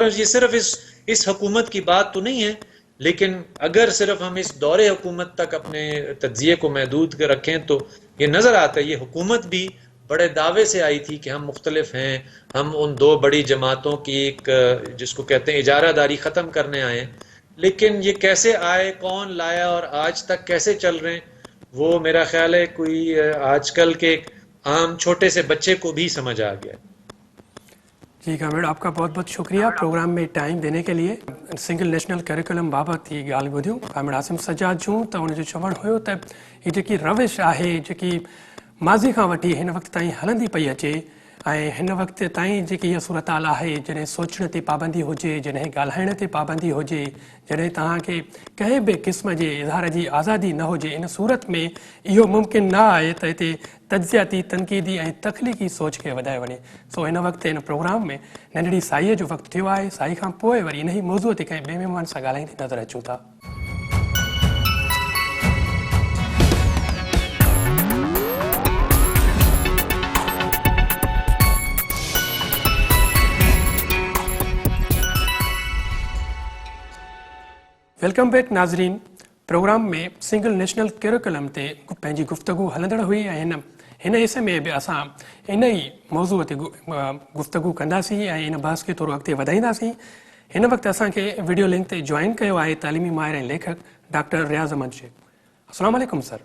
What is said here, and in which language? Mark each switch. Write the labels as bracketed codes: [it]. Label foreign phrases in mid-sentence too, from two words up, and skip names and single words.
[ur] اور یہ صرف اس حکومت کی بات تو نہیں ہے, لیکن اگر صرف ہم اس دور حکومت تک اپنے تجزیے کو محدود رکھیں تو یہ نظر آتا ہے یہ حکومت بھی بڑے دعوے سے آئی تھی کہ ہم مختلف ہیں, ہم ان 2 بڑی جماعتوں کی ایک جس کو کہتے ہیں اجارہ داری ختم کرنے آئے ہیں, لیکن یہ کیسے آئے, کون لایا اور آج تک کیسے چل رہے ہیں, وہ میرا خیال ہے کوئی آج کل کے عام چھوٹے سے بچے کو بھی سمجھ آ گیا. جی کامریڈ, آپ کا بہت بہت شکریہ پروگرام میں ٹائم دینے کے لیے. [en] single national curriculum [sd] बाबति ही ॻाल्हि ॿुधियूं कामिड़ आसिम सजाद जूं, त उनजो चवणु हुयो त हीअ जेकी रविश आहे जेकी माज़ी खां वठी हिन वक़्त ताईं हलंदी पई अचे, ऐं हिन वक़्त ताईं जेकी इहा सूरत हाल आहे, जॾहिं सोचण ते पाबंदी हुजे, जॾहिं ॻाल्हाइण ते पाबंदी हुजे, जॾहिं तव्हांखे कंहिं बि क़िस्म जे इज़हार जी आज़ादी न हुजे, इन सूरत में इहो मुमकिन न आहे त हिते तज्ज़ियाती, तनक़ीदी ऐं तख़लीक़ी सोच खे वधाए वञे. सो हिन वक़्तु हिन प्रोग्राम में नंढड़ी साईअ जो वक़्तु थियो आहे. साई खां पोइ वरी इन ई मौज़ूअ ते कंहिं ॿिए महिमान सां ॻाल्हाईंदे नज़र अचूं था. [en] welcome back [sd] नाज़रीन. प्रोग्राम में [en] single national curriculum [sd] ते पंहिंजी गुफ़्तगू हलंदड़ हुई, ऐं हिन हिसे में बि असां इन ई मौज़ूअ ते गुफ़्तगू कंदासीं ऐं इन बहस खे थोरो अॻिते वधाईंदासीं. हिन वक़्तु असांखे [en] video link [sd] ते जॉइन कयो आहे तालीमी माहिर ऐं लेखक डॉक्टर रियाज़ अहमद शेख. [ar] السلام عليكم सर.